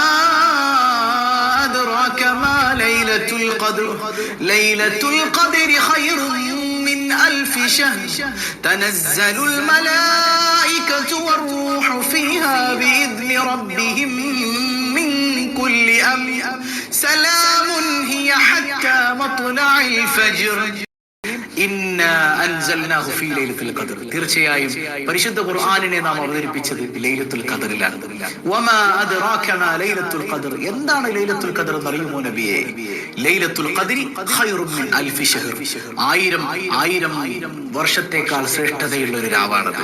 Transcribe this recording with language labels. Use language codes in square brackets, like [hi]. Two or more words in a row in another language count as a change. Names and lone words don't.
[ar] أدراك ما ليلة القدر ليلة القدر خير من 1000 شهر تنزل الملائكة والروح فيها بإذن ربهم من كل أمر سلام هي حتى مطلع الفجر [ml] തീർച്ചയായും പരിശുദ്ധ ഖുർആനിനെ നാം അവതരിപ്പിച്ചത് ലൈലത്തുൽ ഖദറിലാണ്. [ar] وما أدراك ما ليلة القدر, [ml] എന്താണ് ലൈലത്തുൽ ഖദർ എന്നറിയുമോ നബിയേ? [ar] ليلة القدر خير من 1000 شهر, [ml] ആയിരം വർഷത്തേക്കാൾ ശ്രേഷ്ഠതയുള്ള ഒരു രാവാണത്.